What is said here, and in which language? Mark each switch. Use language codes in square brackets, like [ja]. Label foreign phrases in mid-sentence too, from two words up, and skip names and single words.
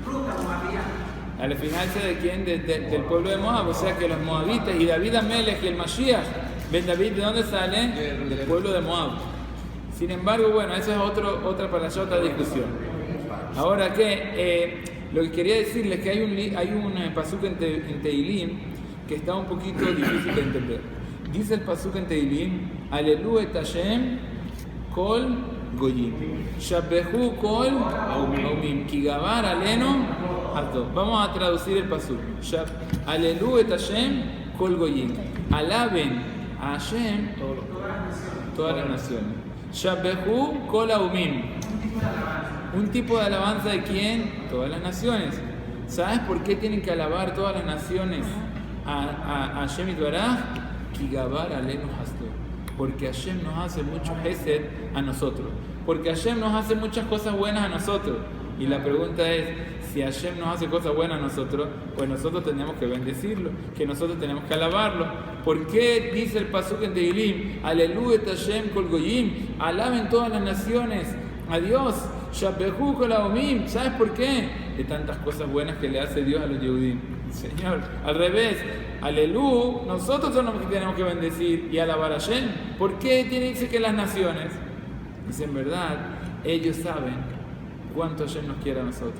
[es] Al final se de quién, del pueblo de Moab, o sea que los moabitas y David Amelech y el Mashiach, Ben David, ¿de dónde sale? Del pueblo de Moab. Sin embargo, bueno, eso es otra para allá, otra discusión. Ahora que lo que quería decirles es que hay un pasuk en Tehilim que está un poquito difícil de entender. Dice el pasuk en Tehilim, [he] הללו את השם כל גוים שבחוהו כל האומים כי גבר עלינו חסדו. [es] Vamos a traducir el pasuk. [he] הללו את השם כל גוים. [es] Alaben a Hashem todas las naciones. [he] שבחוהו כל האומים. [es] Un tipo de alabanza de quién? Todas las naciones. ¿Sabes por qué tienen que alabar todas las naciones a Hashem Itbaraj? [he] כי גבר עלינו חסדו. [es] Porque Hashem nos hace mucho hesed a nosotros. Porque Hashem nos hace muchas cosas buenas a nosotros. Y la pregunta es, si Hashem nos hace cosas buenas a nosotros, pues nosotros tenemos que bendecirlo, que nosotros tenemos que alabarlo. ¿Por qué dice el pasuk en Tehilim, [he] הללויה השם כל גוים, [es] alaben todas las naciones a Dios, [he] שבחוהו כל האומים? [es] ¿Sabes por qué? De tantas cosas buenas que le hace Dios a los Yehudim. Señor, al revés, Aleluya, nosotros somos los que tenemos que bendecir y alabar a Hashem. ¿Por qué tiene que ser que las naciones? Dice, en verdad, ellos saben cuánto Hashem nos quiere a nosotros.